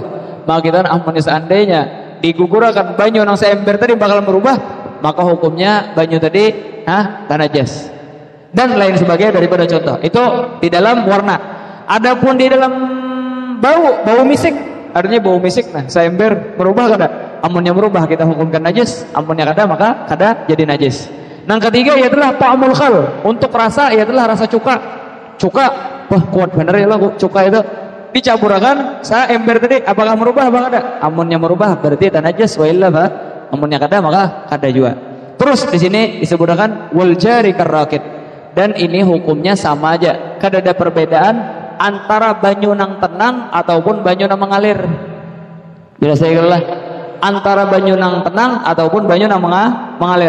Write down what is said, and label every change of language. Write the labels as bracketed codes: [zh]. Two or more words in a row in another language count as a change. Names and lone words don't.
[bjn] Maka kita amunnya seandainya digugurkan banyu nang seember tadi bakal berubah, maka hukumnya banyu tadi najas dan lain sebagainya daripada contoh itu di dalam warna. Adapun di dalam bau misik, artinya bau misik, nah seember berubah kada? Amunnya berubah kita hukumkan najis, amunnya kada maka kada jadi najis. Nang ketiga ialah [ar] طعم الخل, [bjn] untuk rasa ialah rasa cuka. Wah kuat bener ya lo cuka itu. Dicaburakan sa ember tadi, apakah merubah apa kada? Amunnya merubah berarti tanajas, [ar] وإلا [bjn] ba amunnya kada maka kada juga. Terus di sini disebutkan [ar] والجاري كالراكد, [bjn] dan ini hukumnya sama aja, kada ada perbedaan antara banyu nang tenang ataupun banyu nang mengalir. Bila saya kira antara banyu nang tenang ataupun banyu nang mengalir.